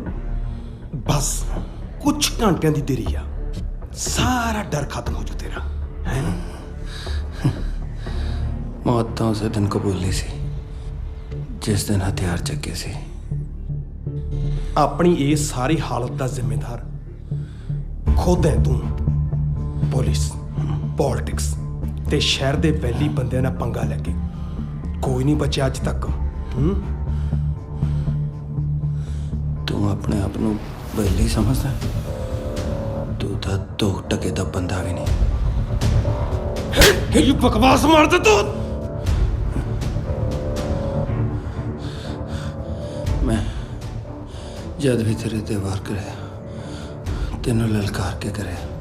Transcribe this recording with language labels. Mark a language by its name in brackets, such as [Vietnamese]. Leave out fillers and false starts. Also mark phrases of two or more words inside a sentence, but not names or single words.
[Punjabi] ਬਸ ਕੁਝ ਘੰਟਿਆਂ ਦੀ ਦੇਰੀ ਆ, ਸਾਰਾ ਡਰ ਖਤਮ ਹੋ ਜੂ ਤੇਰਾ। ਮੌਤ ਤੋ ਉਸ ਦਿਨ ਕਬੂਲੀ ਸੀ ਜਿਸ ਦਿਨ ਹਥਿਆਰ ਚੱਕੇ ਸੀ। ਆਪਣੀ ਇਹ ਸਾਰੀ ਹਾਲਤ ਦਾ ਜ਼ਿੰਮੇਦਾਰ ਖੁਦ ਹੈ ਤੂੰ। ਪੁਲਿਸ, ਪੋਲਿਟਿਕਸ ਤੇ ਸ਼ਹਿਰ ਦੇ ਵੈਲੀ ਬੰਦਿਆਂ ਨਾਲ ਪੰਗਾ ਲੈ ਕੇ ਕੋਈ ਨਹੀਂ ਬਚਿਆ ਅੱਜ ਤੱਕ। ਤੂ ਆਪਣੇ ਆਪ ਨੂੰ ਵੈਲੀ ਸਮਝਦਾ? ਤੂੰ ਤਾਂ 2 ਟਕੇ ਦਾ ਬੰਦਾ ਵੀ ਨਹੀਂ। ਇਹ ਬਕਵਾਸ ਮਾਰਦਾ ਤੂੰ। ਮੈਂ ਜਦ ਵੀ ਤੇਰੇ ਤੇ ਵਾਰ ਕਰਿਆ, ਤੈਨੂੰ ਲਲਕਾਰ ਕੇ ਕਰਿਆ।